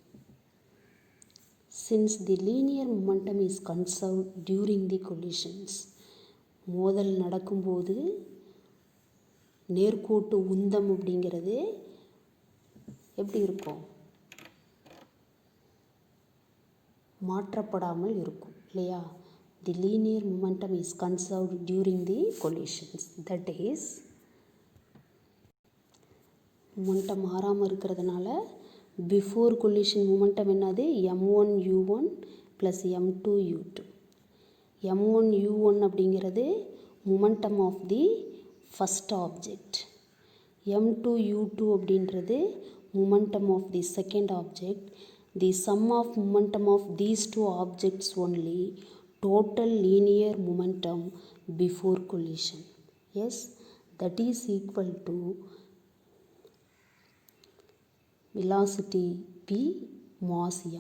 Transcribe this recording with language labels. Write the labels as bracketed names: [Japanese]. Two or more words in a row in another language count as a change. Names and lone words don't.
[English] Since the linear momentum is conserved during the collisions, [Tamil] மோதல் நடக்கும்போது நேர்கோட்டு உந்தம் அப்படிங்கிறது எப்படி இருக்கும்? மாற்றப்படாமல் இருக்கும் இல்லையா? [English] The linear momentum is conserved during the collisions. That is, momentum [Tamil] மாறாமல் இருக்கிறதுனால [English] before collision momentum [Tamil] என்னது? m1 u1 ப்ளஸ் m2 u2. m1 u1 அப்படிங்கிறது [English] momentum of the first object. [Tamil] m2 u2 அப்படின்றது [English] momentum of the second object. The sum of momentum of these two objects only total linear momentum before collision. Yes, that is equal to velocity p mass m.